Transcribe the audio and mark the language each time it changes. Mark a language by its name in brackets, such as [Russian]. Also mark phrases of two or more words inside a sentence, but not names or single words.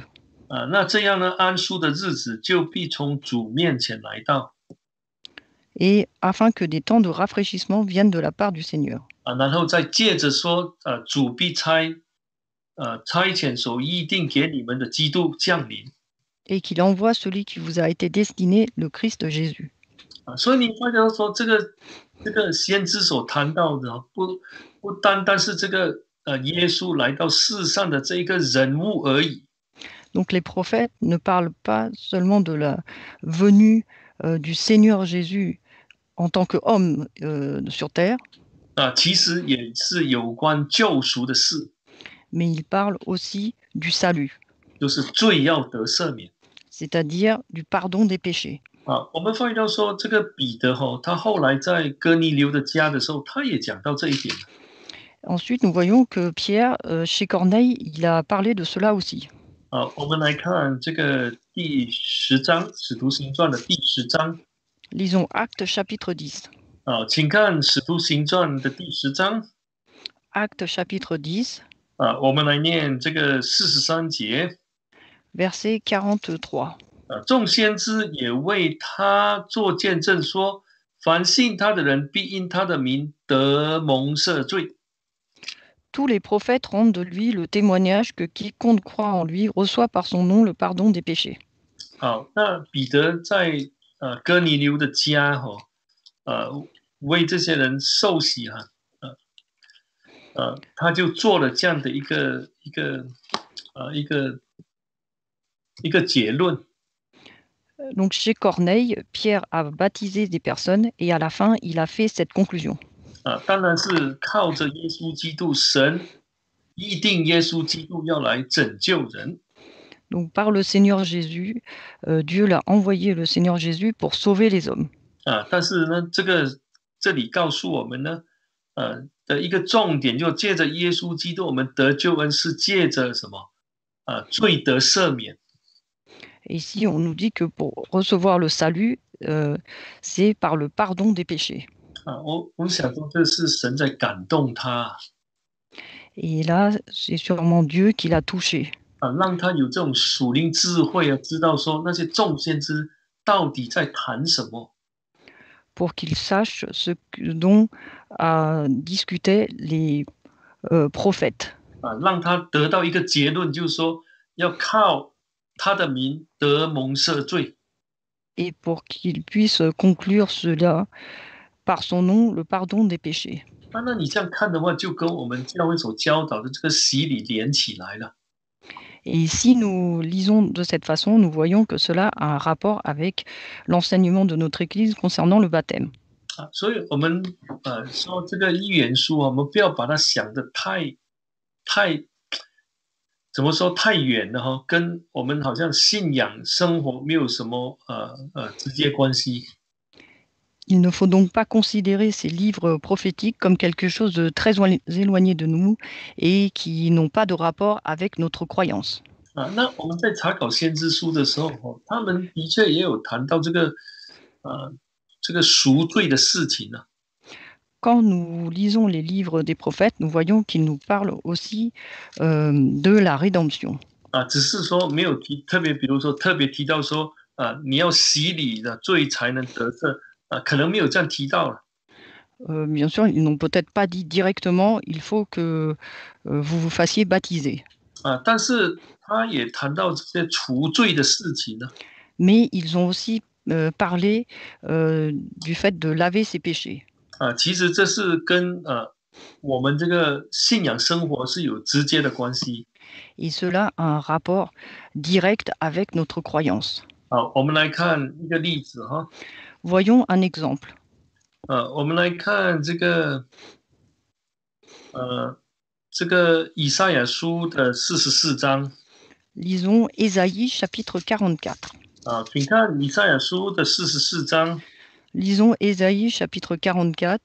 [Chinese] 那这样呢，安舒的日子就必从主面前来到。 [French] Et afin que des temps de rafraîchissement viennent de la part du Seigneur. [Chinese] 然后再借着说，主必差遣所预定给你们的基督降临。 [French] Et qu'il envoie celui qui vous a été destiné, le Christ Jésus. [Chinese] 所以你发觉说，这个先知所谈到的，不单单是这个耶稣来到世上的这一个人物而已。 [French] Donc les prophètes ne parlent pas seulement de la venue du Seigneur Jésus en tant qu'homme sur terre, [Chinese] 其实也是有关救赎的事， [French] mais ils parlent aussi du salut, [Chinese] 就是罪要得赦免。 [French] c'est-à-dire du pardon des péchés. [Chinese] 我们发现到说，这个彼得他后来在哥尼流的家的时候，他也讲到这一点。 [French] Ensuite, nous voyons que Pierre, chez Corneille, il a parlé de cela aussi. [Chinese] 我们来看这个第10章，《使徒行传》的第10章。 [French] Lisons Actes chapitre 10. [Chinese] 请看《使徒行传》的第10章。 [French] Actes chapitre 10. [Chinese] 我们来念这个43节。 [French] Verset 43. [Chinese] 众先知也为他做见证说，凡信他的人必因他的名得蒙赦罪。 [French] Tous les prophètes rendent de lui le témoignage que quiconque croit en lui reçoit par son nom le pardon des péchés. [Chinese] 那彼得在哥尼流的家为这些人受洗他就做了这样的一个结论。 [French] Donc chez Corneille, Pierre a baptisé des personnes et à la fin, il a fait cette conclusion. [Chinese] 当然是靠着耶稣基督，神预定耶稣基督要来拯救人。 [French] Donc par le Seigneur Jésus, Dieu l'a envoyé le Seigneur Jésus pour sauver les hommes. [Chinese] 但是呢，这里告诉我们呢，的一个重点，就借着耶稣基督，我们得救恩是借着什么？罪得赦免。 [French] Et ici, on nous dit que pour recevoir le salut, c'est par le pardon des péchés. [Chinese] 我想说，这是神在感动他。 [French] Et là, c'est sûrement Dieu qui l'a touché. [Chinese] 让他有这种属灵智慧知道说那些众先知到底在谈什么。 [French] Pour qu'il sache ce dont discutaient les prophètes. [Chinese] 让他得到一个结论，就是说要靠他的名得蒙赦罪。 [French] Et pour qu'il puisse conclure cela par son nom, le pardon des péchés. [Chinese] 那你这样看的话，就跟我们教会所教导的这个洗礼连起来了。 [French] Et si nous lisons de cette façon, nous voyons que cela a un rapport avec l'enseignement de notre Église concernant le baptême. [Chinese] 所以我们说这个预言书我们不要把它想得太怎么说太远了跟我们好像信仰生活没有什么直接关系。 [French] Il ne faut donc pas considérer ces livres prophétiques comme quelque chose de très éloigné de nous et qui n'ont pas de rapport avec notre croyance. [Chinese] 那我们在查考先知书的时候，他们的确也有谈到这个赎罪的事情呢。 [French] Quand nous lisons les livres des prophètes, nous voyons qu'ils nous parlent aussi de la rédemption. [Chinese] 只是说没有特别，比如说特别提到说你要洗礼的罪才能得赦可能没有这样提到了。 [French] Bien sûr, ils n'ont peut-être pas dit directement, il faut que vous vous fassiez baptiser. [Chinese] 但是他也谈到这些除罪的事情呢。 [French] Mais ils ont aussi parlé du fait de laver ses péchés. [Chinese] 其实这是跟我们这个信仰生活是有直接的关系。 [French] Et cela a un rapport direct avec notre croyance. [Chinese] 好，我们来看一个例子哈。 [French] Voyons un exemple. [Chinese] 我们来看这个以赛亚书的44章。 [French] Lisons Ésaïe chapitre 44. [Chinese] 请看以赛亚书的44章。 [French] Lisons Ésaïe chapitre 44.